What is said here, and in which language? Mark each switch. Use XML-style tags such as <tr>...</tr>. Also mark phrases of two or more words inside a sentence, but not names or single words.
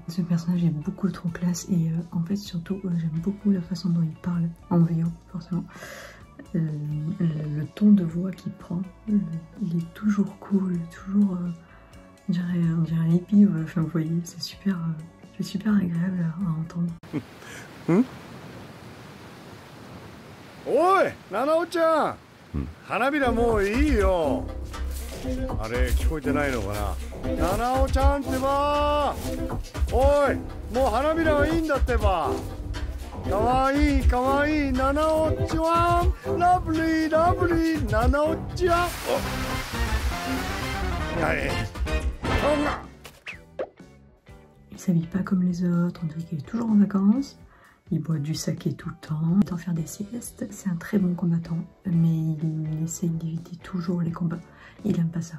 <fr>Ce personnage est beaucoup trop classe et en fait surtout j'aime beaucoup la façon dont il parle en VO forcément. Le ton de voix qu'il prend, il est toujours cool, toujours on dirait un hippie, enfin vous voyez, c'est super agréable à entendre.</fr> <ja>おい、七尾ちゃん! Hanabiraもういいよ。あれ聞こえてないのかな。七尾ちゃんってば。おい、もう花びらはいいんだってば。かわいいかわいい七尾ちゃん。ラブリーラブリー七尾ちゃん。Allez.</ja> <fr>Il s'habille pas comme les autres, on dirait qu'il est toujours en vacances. Il boit du saké tout le temps, il tend faire des siestes. C'est un très bon combattant, mais il essaye d'éviter toujours les combats. Il aime pas ça.</fr>